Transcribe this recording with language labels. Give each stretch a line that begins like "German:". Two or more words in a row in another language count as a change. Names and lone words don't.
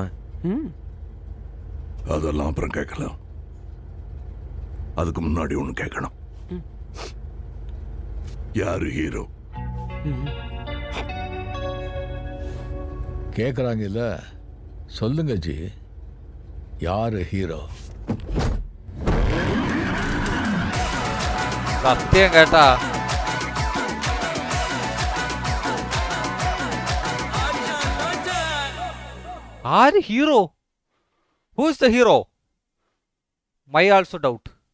Tamil: அதெல்லாம் அப்புறம் கேட்கலாம். அதுக்கு முன்னாடி ஒன்று கேட்கணும். யாரு ஹீரோ? கேட்குறாங்க இல்ல, சொல்லுங்க ஜி, யாரு ஹீரோ?
Malayalam: സത്യം കേട്ടാ. ആര് ഹീറോ?
English: Who is the hero? My also doubt.